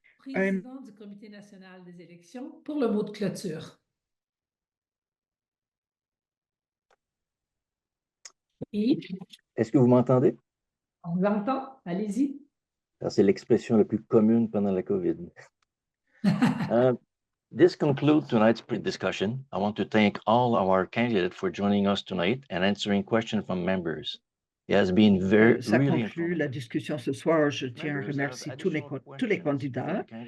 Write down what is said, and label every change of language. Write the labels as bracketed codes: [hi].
[fr] Président du Comité national des élections pour le mot de clôture. Est-ce que vous m'entendez? On vous entend, allez-y. C'est l'expression la plus commune pendant la COVID. [en] This concludes tonight's discussion. I want to thank all our candidates for joining us tonight and answering questions from members. It has been [fr] Ça conclut la discussion ce soir. Je tiens à remercier tous les candidats.